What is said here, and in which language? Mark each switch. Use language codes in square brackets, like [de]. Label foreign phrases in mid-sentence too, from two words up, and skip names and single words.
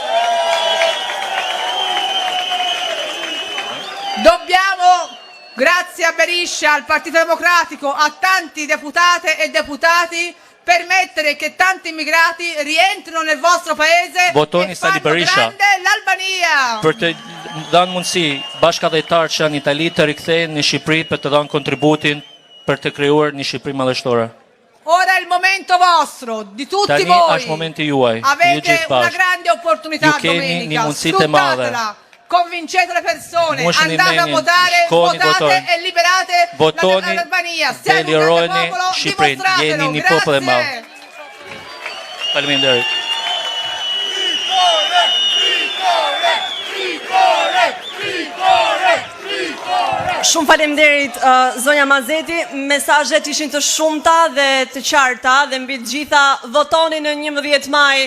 [it] Dobbiamo, grazie a Berisha, al Partito Democratico, a tanti deputate e deputati, permettere che tanti immigrati rientrino nel vostro paese e fanno grande l'Albania. [sq] Për të dhënë mundësi bashkëdhëtar që janë në Itali të rikthehen në Shqipëri për të dhënë kontributin për të krijuar një Shqipëri madhështore. [it] Ora è il momento vostro, di tutti voi. Avete una grande opportunità domenica, sfruttatela. Convincete le persone, andate a votare, votate e liberate l'Albania. Siete un grande popolo, dimostratelo. Grazie. [sq] Faleminderit. Shumë faleminderit zonja Mazeti, mesazhet ishin të shumta dhe të qarta dhe mbi të gjitha votoni në 11 maj.